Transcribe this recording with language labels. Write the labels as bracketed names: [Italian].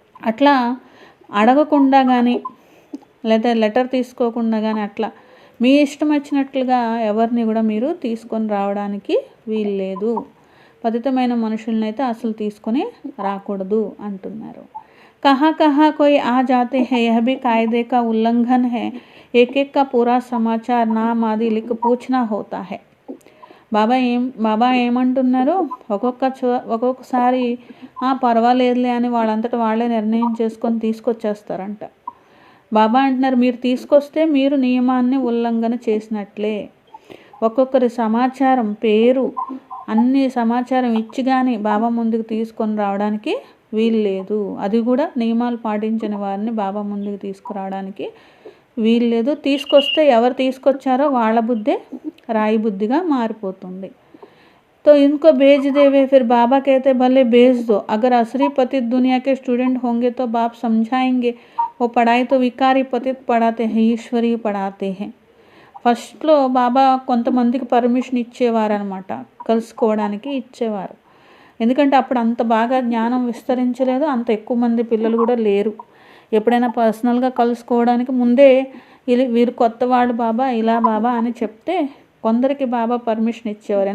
[Telugu] అట్లా అడగకుండా కానీ లేదా లెటర్ తీసుకోకుండా కానీ అట్లా మీ ఇష్టం వచ్చినట్లుగా ఎవరిని కూడా మీరు తీసుకొని రావడానికి వీల్లేదు. పతితమైన మనుషులనైతే అసలు తీసుకొని రాకూడదు అంటున్నారు. [Hindi] कहाँ कहाँ कोई आ जाते हैं, यह भी कायदे का उल्लंघन है। एक एक का पूरा समाचार नाम आदि लिख पूछना होता है. [Telugu] బాబా ఏమంటున్నారు, ఒక్కొక్కసారి పర్వాలేదులే అని వాళ్ళంతట వాళ్ళే నిర్ణయం చేసుకొని తీసుకొచ్చేస్తారంట. బాబా అంటున్నారు, మీరు తీసుకొస్తే మీరు నియమాన్ని ఉల్లంఘన చేసినట్లే. ఒక్కొక్కరి సమాచారం, పేరు, అన్ని సమాచారం ఇచ్చి కానీ బాబా ముందుకు తీసుకొని రావడానికి వీలు లేదు. అది కూడా నియమాలు పాటించిన వారిని బాబా ముందుకు తీసుకురావడానికి వీలు లేదు. తీసుకొస్తే ఎవరు తీసుకొచ్చారో వాళ్ళ బుద్ధే రాయి బుద్ధిగా మారిపోతుంది. [Hindi] तो इनको भेज देवे. फिर बाबा कहते भले भेज दो, अगर असली पतित दुनिया के स्टूडेंट होंगे तो बाप समझाएंगे. वो पढ़ाई तो विकारी पतित पढ़ाते हैं, ఈశ్వరీ పढ़ाते हैं. [Telugu] ఫస్ట్లో బాబా కొంతమందికి పర్మిషన్ ఇచ్చేవారు అనమాట, కలుసుకోవడానికి ఇచ్చేవారు. ఎందుకంటే అప్పుడు అంత బాగా జ్ఞానం విస్తరించలేదు, అంత ఎక్కువ మంది పిల్లలు కూడా లేరు. ఎప్పుడైనా పర్సనల్గా కలుసుకోవడానికి ముందే వీరు కొత్త వాళ్ళు బాబా, ఇలా బాబా అని చెప్తే కొందరికి బాబా పర్మిషన్ ఇచ్చేవారు.